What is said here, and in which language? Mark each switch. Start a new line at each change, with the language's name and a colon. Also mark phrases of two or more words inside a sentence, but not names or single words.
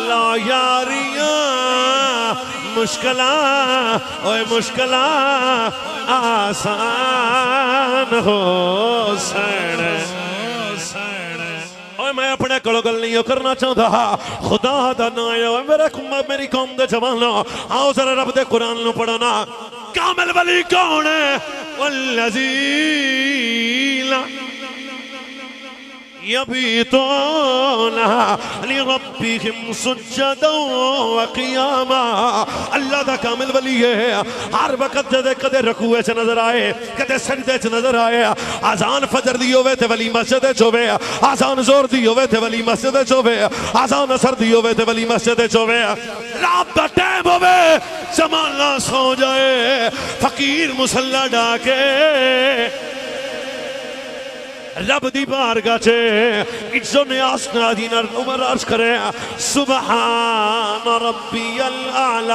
Punjabi: یاریاں مشکلاں اوئے مشکلاں آسان ہو سن. میں اپنے کولوں گل نہیں کرنا چاہتا، خدا دا نام ہے میری قوم دے جوانو، آؤ ذرا رب دے قرآن نوں پڑھنا. کامل ولی کون ہے?
Arabic: والذين يبيتون لربهم سجدا وقياما.
Punjabi: اللہ دا کامل ولی ہے، ہر وقت جدے کدے رکوع چ نظر آئے، کدے سجدے چ نظر آئے. اذان فجر دی ہووے تے ولی مسجد چ ہووے، اذان ظہر دی ہووے تے ولی مسجد چ ہووے، اذان عصر دی ہووے تے ولی مسجد چ ہووے. رات دا ٹائم ہووے، زمانہ سو جائے، فقیر مصلہ ڈاکے رب دی بارگاہ چ عزت نیاز نادی عمر عرض کرے
Arabic: سبحان ربي الأعلى.